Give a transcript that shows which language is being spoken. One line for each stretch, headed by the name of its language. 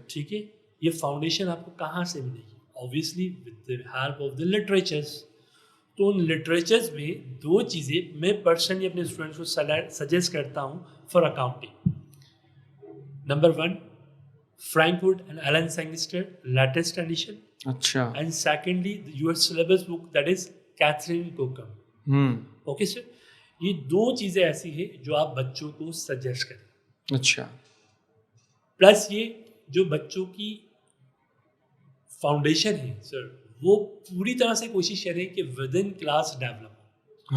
Urdu: ٹھیک ہے، یہ فاؤنڈیشن آپ کو کہاں سے ملے گی؟
English: Obviously with the help of the literatures.
Urdu: تو ان لٹریچرز میں دو چیزیں میں پرسنلی اپنے اسٹوڈنٹس کو سجیسٹ کرتا ہوں for accounting.
English: Number 1 Frank and Allen Sangster latest edition.
Urdu: اچھا.
English: And secondly your syllabus book that is Catherine Kokum.
Urdu: Okay sir, یہ دو چیزیں ایسی ہیں جو آپ بچوں کو سجیسٹ کریں. اچھا. پلس یہ جو بچوں کی فاؤنڈیشن ہے سر، وہ پوری طرح سے کوشش کریں کہ with in class develop ہو.